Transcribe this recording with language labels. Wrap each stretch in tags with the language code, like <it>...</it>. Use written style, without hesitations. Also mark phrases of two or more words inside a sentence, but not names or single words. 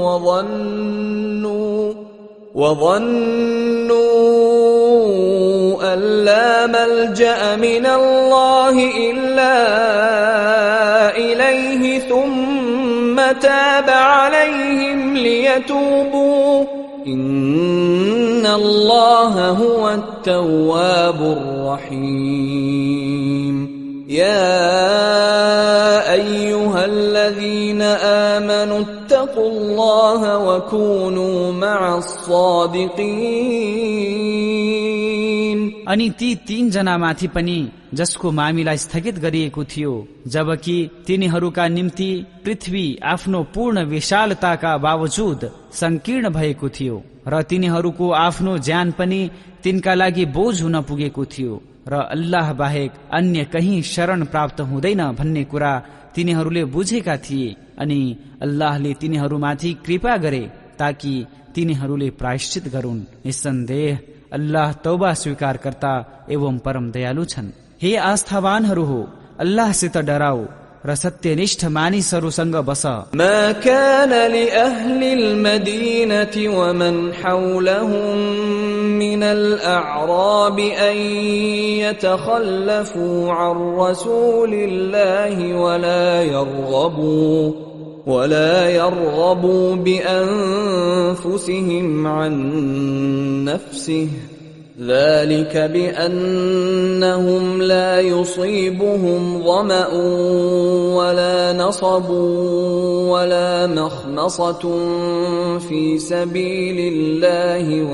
<ar>وظنوا أن لا ملجأ من الله إلا إليه ثم تاب عليهم ليتوبوا إن الله هو التواب الرحيم. يا أيها الذين آمنوا اتقوا الله وكونوا مع الصادقين.</ar> <ne>अनि ती 3 जनामाथि पनि जसको मामिला स्थगित गरिएको थियो, जबकि तिनीहरूका निम्ति पृथ्वी आफ्नो पूर्ण विशालताका बावजुद संकीर्ण भएको थियो र तिनीहरूको आफ्नो ज्यान पनि तिनका लागि बोझ हुन पुगेको थियो र अल्लाह बाहेक अन्य कहीं शरण प्राप्त हुँदैन भन्ने कुरा तिनीहरूले बुझेका थिए, अनि अल्लाहले तिनीहरूमाथि कृपा गरे ताकि तिनीहरूले प्रायश्चित गरून्। निस्सन्देह अल्लाह तौबा स्वीकारकर्ता एवं परम दयालु छन्। हे आस्थावानहरू हो, अल्लाहसित डराओ र सत्यनिष्ठ मानिसहरूसँग बस।</ne> <ar>ما كان لأهل المدينة ومن حولهم من الأعراب أن يتخلفوا عن رسول الله ولا يرغبوا بأنفسهم عن نفسه، ذلك بأنهم لا يصيبهم ظمأ ولا نصب ولا مخمصة في سبيل الله</ar>